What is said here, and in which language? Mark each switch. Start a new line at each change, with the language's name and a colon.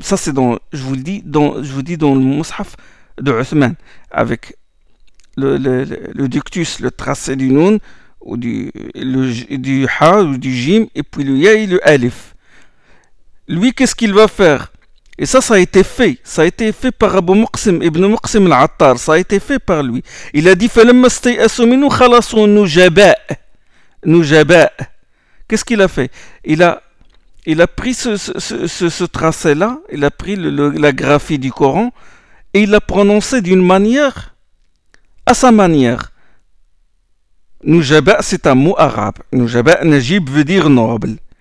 French: Ça, c'est dans, je vous dis dans le mushaf de Uthman, avec le ductus, le tracé du nun ou du ha ou du jim et puis le ya et le alif. Lui, qu'est-ce qu'il va faire? Et ça a été fait. Ça a été fait par Abu Muqsim, Ibn Muqsim al-Attar. Ça a été fait par lui. Il a dit,
Arabic: فَلَمَّا اسْتَيْأَسُوا مِنْهُ خَلَصُوا نُجَبَاءَ نُجَبَاءَ.
French: Qu'est-ce qu'il a fait? Il a pris ce tracé-là, il a pris la graphie du Coran, et il l'a prononcé d'une manière, à sa manière. نُجَبَاءَ, c'est un mot arabe. نُجَبَاءَ, نَجِب, veut dire noble.